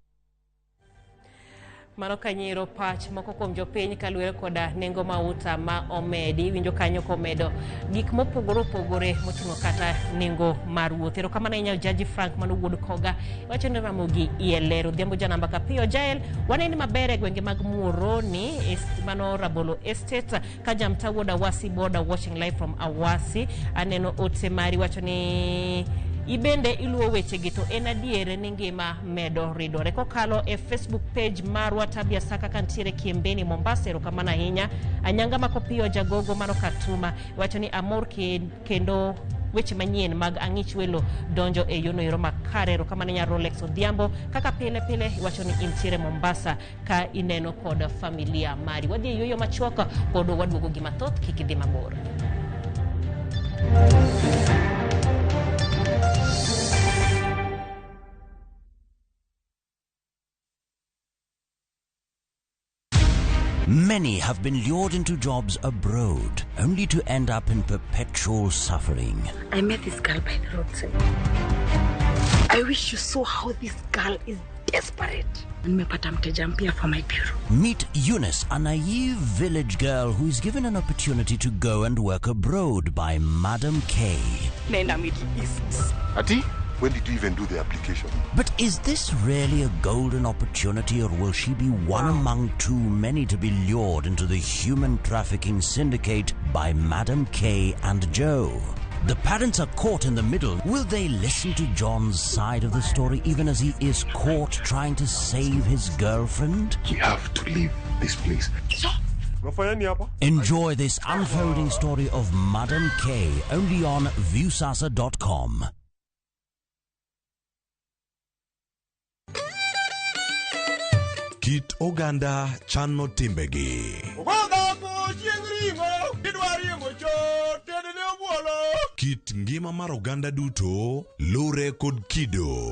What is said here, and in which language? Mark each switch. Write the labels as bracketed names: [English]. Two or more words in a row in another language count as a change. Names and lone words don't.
[Luo (Kenya and Tanzania)] Mano kanyiro pach moko kuom jopiny kaluwore koda nengo mauta ma omedi winjo kanyo komedo gik mopogore moting'o kata nengo mar wuoth. Erokamano ahinya Jaji Frank manowuod Koga wacho ni Ramogi ielero dhiambo janamba kapiyo Jael waneni maber e gwenge mag Muhoroni mano Rabolo Estate ka jamta wuod Awasi [English] border watching live from Awasi [Luo (Kenya and Tanzania)] aneno ote mari wacho ni ibende iluwo weche gito en adiere ni ngima medo ridore kokalo e Facebook page marwa Tabia Saka kantiere Kiembeni Mombasa. Erokamano ahinya anyanga makopiyo jagogo mano Katuma wacho ni amor kendo weche manyien mag ang'ich welo donjo e yono ero makare. Erokamano nya Rolex Odhiambo kaka pile wacho ni intiere Mombasa ka ineno kod familia mari wadhi e yoyo machuoka pod waduogo gi mathoth kikidhi mabor. [English] Many have been lured into jobs abroad, only to end up in perpetual suffering. I met this girl by the roadside. I wish you saw how this girl is desperate. [Swahili] Nimepata mteja mpya [English] for my bureau. Meet Eunice, a naive village girl who is given an opportunity to go and work abroad by Madam K. [Swahili] Nenda Middle East. Ati? [English] When did you even do the application? But is this really a golden opportunity, or will she be one among too many to be lured into the human trafficking syndicate by Madam K and Joe? The parents are caught in the middle. Will they listen to John's side of the story even as he is caught trying to save his girlfriend? We have to leave this place. Enjoy this unfolding story of Madam K only on viewsasa.com. [Luo (Kenya and Tanzania)] Kit oganda chano timbegi. Kit ngima mar oganda duto lure kod kido.